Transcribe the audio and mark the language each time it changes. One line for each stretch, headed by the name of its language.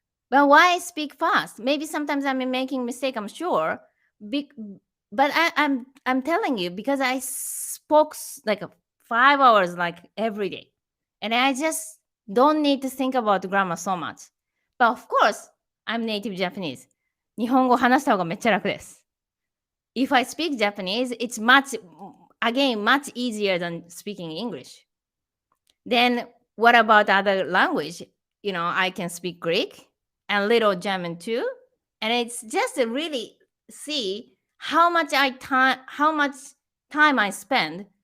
English: But why I speak fast? Maybe sometimes I'm making mistake, I'm sure. Be- but I'm telling you, because I spoke like 5 hours like every day, and I just don't need to think about grammar so much. But of course, I'm native Japanese.
Japanese: 日本語話した方がめっちゃ楽です。
English: If I speak Japanese, it's much easier than speaking English. Then what about other language? I can speak Greek and little German too. And it's just to really see how much time I spend.